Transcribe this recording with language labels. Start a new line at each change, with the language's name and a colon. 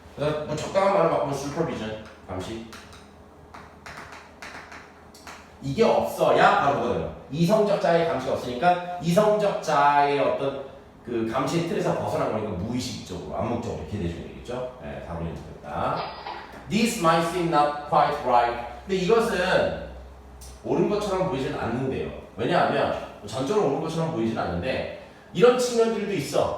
Korean: 그래서 뭐 적당한 말로 바꾸면 슈퍼비전, 감시. 이게 없어야 바로 그거예요. 이성적 자의 감시가 없으니까 이성적 자의 어떤 그 감시의 틀에서 벗어난 거니까 무의식적으로, 암묵적으로 이렇게 돼줘야 되겠죠? 네, 답을 해주겠다.
English: This might seem not quite right.
Korean: 근데 이것은 옳은 것처럼 보이지는 않는데요. 왜냐하면 전적으로 옳은 것처럼 보이지는 않는데 이런 측면들도 있어.